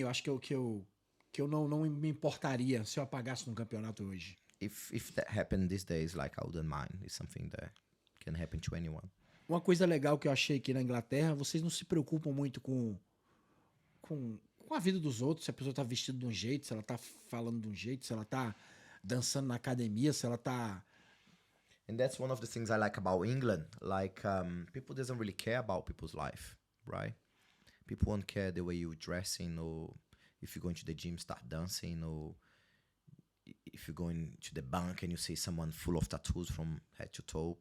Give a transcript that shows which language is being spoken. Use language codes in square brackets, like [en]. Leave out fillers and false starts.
[pt] Eu acho que eu não me importaria se eu apagasse num campeonato hoje. [en] If that happened these days, like, I wouldn't mind. It's something that can happen to anyone. [pt] Uma coisa legal que eu achei aqui na Inglaterra, vocês não se preocupam muito com a vida dos outros, se a pessoa tá vestida de um jeito, se ela tá falando de um jeito, se ela tá dançando na academia, se ela tá... [en] And that's one of the things I like about England. Like, people doesn't really care about people's life, right? People won't care the way you're dressing, or if you're going to the gym, start dancing, or if you're going to the bank and you see someone full of tattoos from head to toe.